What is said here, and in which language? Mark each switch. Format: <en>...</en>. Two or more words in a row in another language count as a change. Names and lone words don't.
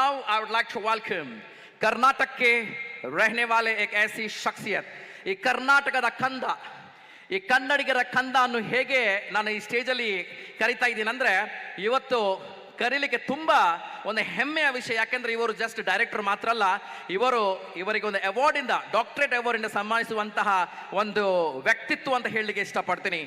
<en>I would like to welcome</en> <hi>कर्नाटक के रहने वाले एक ऐसी शख्सियत,</hi> <kn>ಈ ಕರ್ನಾಟಕದ ಕಂದ, ಈ ಕನ್ನಡಿಗರ ಕಂದ ಅನ್ನು ಹೇಗೆ ನಾನು ಈ ಸ್ಟೇಜಲ್ಲಿ ಕರಿತಾ ಇದ್ದೀನಿ ಅಂದ್ರೆ, ಇವತ್ತು ಕರೀಲಿಕ್ಕೆ ತುಂಬಾ ಒಂದು ಹೆಮ್ಮೆಯ ವಿಷಯ. ಯಾಕೆಂದ್ರೆ ಇವರು</kn> <en>just director</en> <kn>ಮಾತ್ರ ಅಲ್ಲ, ಇವರಿಗೆ ಒಂದು ಅವಾರ್ಡ್ ಇಂದ,</kn> <en>doctorate award</en> <kn>ಇಂದ ಸನ್ಮಾನಿಸುವಂತಹ ಒಂದು ವ್ಯಕ್ತಿತ್ವ ಅಂತ ಹೇಳಲಿಕ್ಕೆ ಇಷ್ಟಪಡ್ತೀನಿ.</kn>